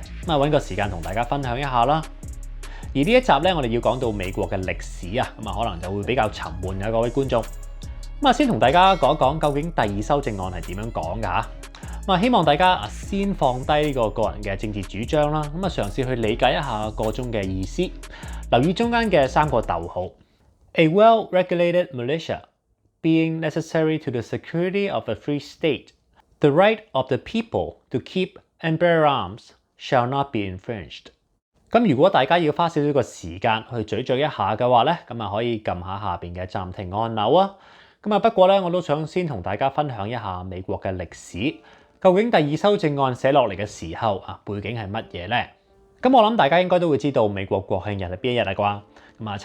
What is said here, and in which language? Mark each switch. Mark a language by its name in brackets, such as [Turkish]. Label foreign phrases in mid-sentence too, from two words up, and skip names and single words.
[Cantonese] 揾個時間同大家分享一下啦。而呢一集咧，我哋要講到美國嘅歷史啊，可能就會比較沉悶嘅各位觀眾。先同大家講一講究竟第2修正案係點樣講㗎嚇。希望大家先放低呢個個人嘅政治主張啦，嘗試去理解一下個中嘅意思。留意中間嘅3個逗號。 [English] A well-regulated militia being necessary to the security of a free state, the right of the people to keep and bear arms shall not be infringed。 [Cantonese] 咁如果大家要花少少個時間去咀嚼一下嘅話咧，可以撳下下邊嘅暫停按鈕啊。不過咧，我都想先同大家分享一下美國嘅歷史，究竟第2修正案寫落嚟嘅時候背景係乜嘢咧？咁我諗大家應該都會知道美國國慶日係邊一日啦啩？